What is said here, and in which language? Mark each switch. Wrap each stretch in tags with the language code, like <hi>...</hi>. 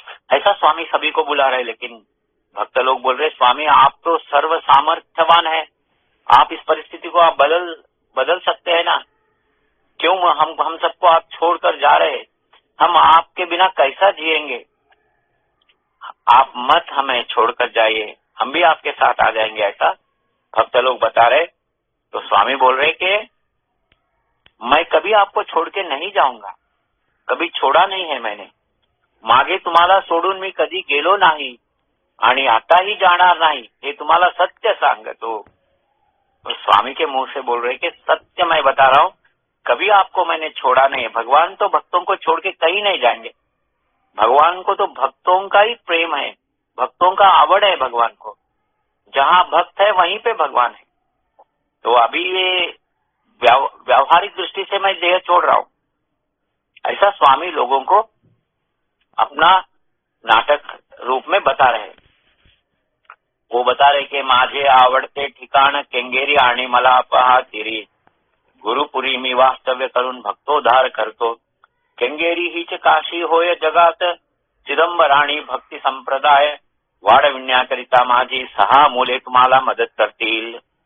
<hi>ऐसा स्वामी सभी को बुला रहे. लेकिन भक्त लोग बोल रहे स्वामी आप तो सर्व सामर्थ्यवान है, आप इस परिस्थिति को आप बदल सकते हैं ना, क्यों हम सबको आप छोड़कर जा रहे, हम आपके बिना कैसा जिएंगे. आप मत हमें छोड़कर जाइए, हम भी आपके साथ आ जाएंगे, ऐसा भक्त लोग बता रहे. तो स्वामी बोल रहे कि मैं कभी आपको छोड़ के नहीं जाऊंगा, कभी छोड़ा नहीं है मैंने.</hi> <mr>मागे तुम्हाला सोडून मी कधी गेलो नाही आणि आताही जाणार नाही, हे तुम्हाला सत्य सांगतो.</mr> <hi>तो स्वामी के मुंह से बोल रहे कि सत्य मैं बता रहा हूं, कभी आपको मैंने छोड़ा नहीं है। भगवान तो भक्तों को छोड़ के कहीं नहीं जाएंगे। भगवान को तो भक्तों का ही प्रेम है, भक्तों का आवड़ है भगवान को। जहाँ भक्त है वहीं पे भगवान है। तो अभी ये व्यावहारिक दृष्टि से मैं देह छोड़ रहा हूं, ऐसा स्वामी लोगों को अपना नाटक रूप में बता रहे। वो बता रहे कि</hi> <mr>माझे आवडते ठिकाण केंगेरी आणि मला पाहतिरी, गुरुपुरी मी वास्तव्य करून भक्तोद्धार करतो। केंगेरी हीच काशी होय जगात, चिदंबराणी भक्ती संप्रदाय, वाढविण्याकरिता माझी 6 मुले तुम्हाला मदत करतील।</mr>